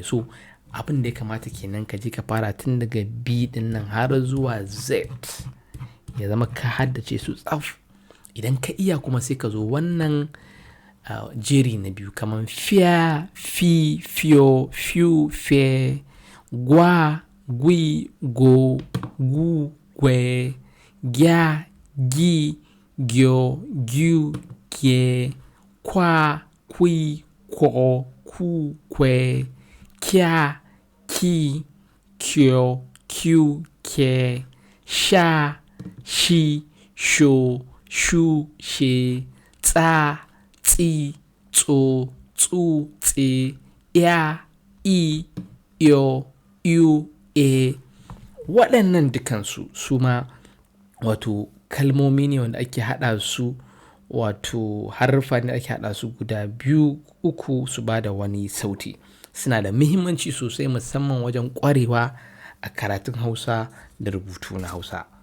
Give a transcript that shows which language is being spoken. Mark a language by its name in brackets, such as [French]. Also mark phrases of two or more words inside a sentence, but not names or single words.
[Hausa] So abin da ya kamata kenan ka je ka fara tun daga B din nan har zuwa Z ya zama ka haddace su tsaf. Idan ka iya kuma sai ka zo wannan jeri na biyu kamar fiya, fi, fiyo, fiu, fe, gwa, gwi, go, gu, gwe, gya, gi, gyo, gyu, gye, kwa, kwi, ko, ku, kwe, kya, ki, kyo, kyu, ke, sha, shi, sho, shu, she, tsa, tsi, tso, tsu, tse, ya, i, yo, yu, e. Waɗannan dukansu su ma wato kalmomi ne wanda ake haɗa su, wato haruffa ne ake haɗa su guda biyu uku su ba da wani sauti. Suna da muhimmanci sosai musamman wajen ƙwarewa a karatun Hausa da rubutu na Hausa.